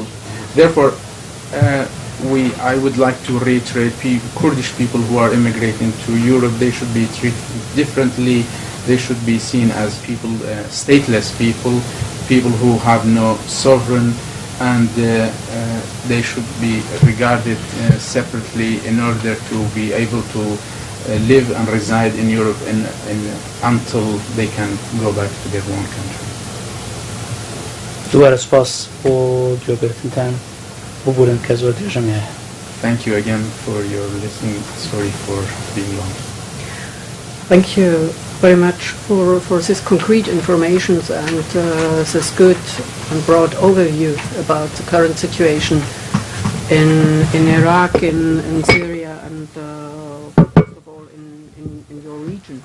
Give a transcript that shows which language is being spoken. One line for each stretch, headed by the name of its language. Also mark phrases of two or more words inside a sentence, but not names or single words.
English: Therefore, I would like to reiterate Kurdish people who are immigrating to Europe, they should be treated differently they should be seen as people, stateless people, people who have no sovereign, and they should be regarded separately in order to be able to live and reside in Europe until they can go back to their own country.
Central Kurdish: دوباره سپاس بۆ گوێگرتنتان ببورن کە زۆر درێژەمیە.
English: Thank you again for your listening. Sorry for being long. Thank you very much for this concrete information and this good and broad overview about the current situation in Iraq, in Syria, and first of all in your region.